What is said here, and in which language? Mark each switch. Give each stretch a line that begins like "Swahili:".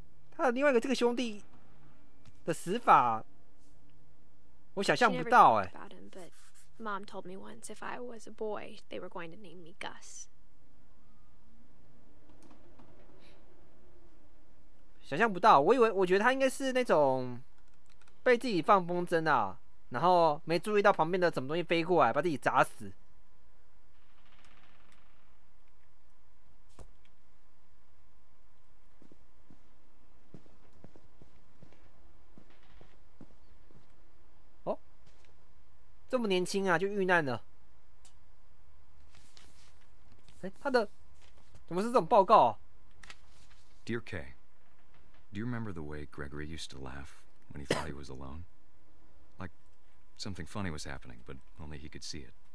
Chinese: 他的另外一个这个兄弟的死法，我想象不到哎。
English: Mom told me once if I was a boy, they were going to name me Gus.
Chinese: 想象不到，我觉得他应该是那种被自己放风筝啊，然后没注意到旁边的什么东西飞过来，把自己砸死。哦，这么年轻啊就遇难了。哎，他的怎么是这种报告啊
English: Dear Kay, do you remember the way Gregory used to laugh when he thought he was alone? Like something funny was happening, but only he could see it.